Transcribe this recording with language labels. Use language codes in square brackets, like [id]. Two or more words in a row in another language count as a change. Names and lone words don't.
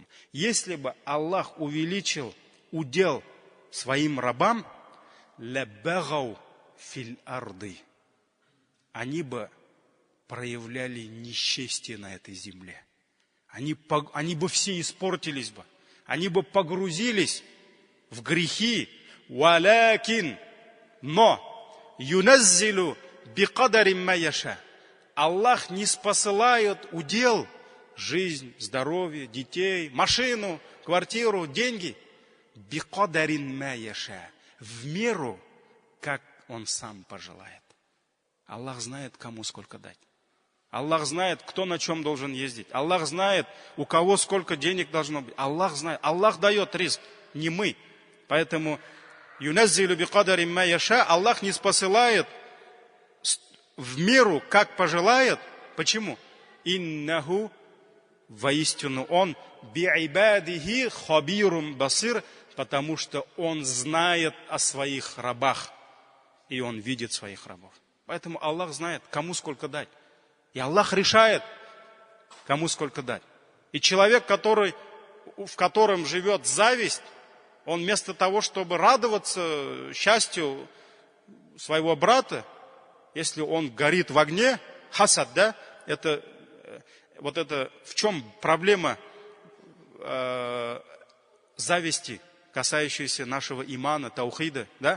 [ru] Если бы Аллах увеличил удел своим рабам, [ar] لبغوا في الأرض, [ru] они бы проявляли несчастье на этой земле. Они бы все испортились бы. Они бы погрузились в грехи. [ar] ولكن، но ينزل بقدر ما يشاء. [ru] Аллах не спосылает удел, жизнь, здоровье, детей, машину, квартиру, деньги. [ar] بقدر ما يشاء. [ru] В меру, как Он сам пожелает. Аллах знает, кому сколько дать. Аллах знает, кто на чем должен ездить. Аллах знает, у кого сколько денег должно быть. Аллах знает. Аллах дает ризк, не мы. Поэтому [ar] ينزل بقدر ما يشاء. [ru] Аллах не спосылает в меру, как пожелает. Почему? Иннаху, воистину Он, [ar] بعباده خبير بصير, [ru] потому что Он знает о своих рабах. И Он видит своих рабов. Поэтому Аллах знает, кому сколько дать. И Аллах решает, кому сколько дать. И человек, в котором живет зависть, он вместо того, чтобы радоваться счастью своего брата, если он горит в огне, хасад, да, это в чем проблема зависти, касающейся нашего имана, таухида, да?